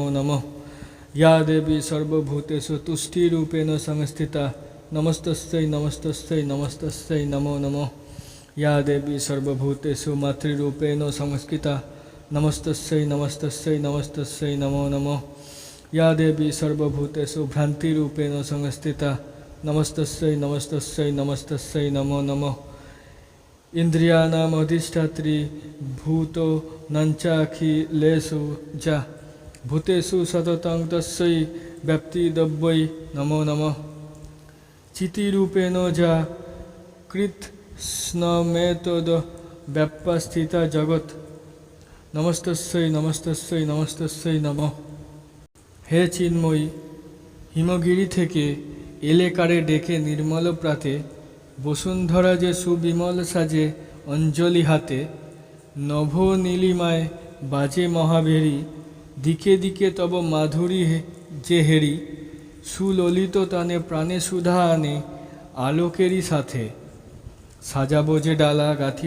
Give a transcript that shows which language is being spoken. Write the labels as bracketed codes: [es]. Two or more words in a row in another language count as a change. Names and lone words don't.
[sa] নমঃ ইয়া দেবী সর্বভূতেষু তুষ্টিরূপেণ সংস্থিতা নমস্তস্যৈ নমস্তস্যৈ নমস্তস্যৈ নমো নমঃ ইয়া দেবী সর্বভূতেষু মাতৃরূপেণ সংস্থিতা নমস্তস্যৈ নমস্তস্যৈ নমস্তস্যৈ নমো নমঃ ইয়া দেবী সর্বভূতেষু ভ্রান্তিরূপেণ সংস্থিতা নমস্তস্যৈ নমস্তস্যৈ নমস্তস্যৈ নমো নমঃ ইন্দ্রিয়াণাম অধিষ্ঠাত্রী ভূত নঞ্চাখিলেষু যা ভূতেষু সততং তস্যৈ ব্যাপ্তিদব্যৈ নমো নমঃ চিতিরূপেণ যা কৃৎস্নমেতদ ব্যাপ্যস্থিতা জগৎ নমস্তস্যৈ নমস্তস্যৈ নমস্তস্যৈ নমঃ [bn] হে চিন্ময়ী, হিমগিরি থেকে এলেকারে ডেকে নির্মল প্রাতে বসুন্ধরা যে সুবিমল সাজে অঞ্জলি হাতে নভ নীলিমায় বাজে মহাভেরি দিকে দিকে তব মাধুরী যে হেরি সুললিত তানে প্রাণে সুধা আনে আলোকেরই সাথে সাজাবো যে ডালা গাঁথিব